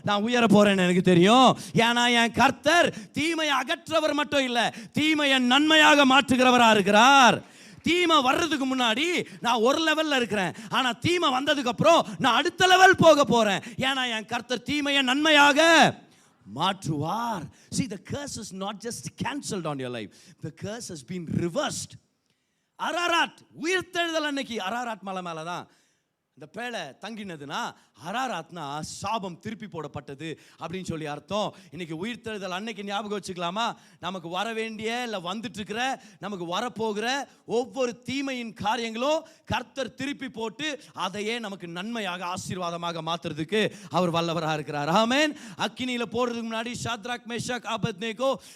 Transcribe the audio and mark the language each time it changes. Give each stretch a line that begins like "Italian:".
Tamil: நான் உயர போறேன்னு எனக்கு தெரியும். ஏன்னா என் கர்த்தர் தீமையை அகற்றவர் மட்டும் இல்ல, தீமையை நன்மையாக மாற்றுகிறவரா இருக்கிறார். தீமை வர்றதுக்கு முன்னாடி நான் ஒரு லெவல்ல இருக்கிறேன், ஆனா தீமை வந்ததுக்கு அப்புறம் நான் அடுத்த லெவல் போக போறேன். ஏன்னா என் கர்த்தர் தீமையை நன்மையாக மாற்றுவார்.
English: See, the curse is not just cancelled on your life, the curse has been reversed.
Tamil: Ararat உயிர்த்தெழுதல் அன்னைக்கு அரராத் மலை மேல தான் இந்த பேழை தங்கினதுன்னா அரராத்னா சாபம் திருப்பி போடப்பட்டது அப்படின்னு சொல்லி அர்த்தம். இன்னைக்கு உயிர்த்தெழுதல் அன்னைக்கு ஞாபகம் வச்சுக்கலாமா? நமக்கு வர வேண்டிய இல்லை வந்துட்டு இருக்கிற, நமக்கு வரப்போகிற ஒவ்வொரு தீமையின் காரியங்களும் கர்த்தர் திருப்பி போட்டு அதையே நமக்கு நன்மையாக ஆசீர்வாதமாக மாத்துறதுக்கு அவர் வல்லவராக இருக்கிறார். ஆமென். அக்கினியில போடுறதுக்கு முன்னாடி ஷாத்ராக், மேஷாக், ஆபேத்நேகோ